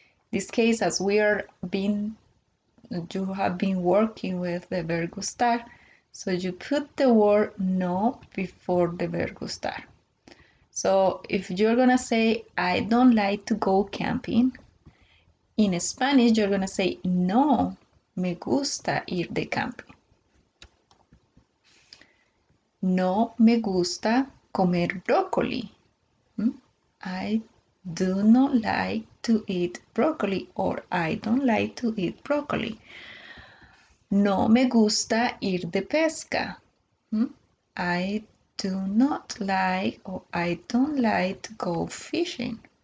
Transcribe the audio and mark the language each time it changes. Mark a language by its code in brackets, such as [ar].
[en] This case, as you have been working with the verb gustar, so you put the word no before the verb gustar. So if you're gonna say, I don't like to go camping, in Spanish you're gonna say, [es] no me gusta ir de camping. No me gusta comer brócoli. [en] I do not like to eat broccoli, or I don't like to eat broccoli. [es] No me gusta ir de pesca. [en] I do not like, or I don't like to go fishing.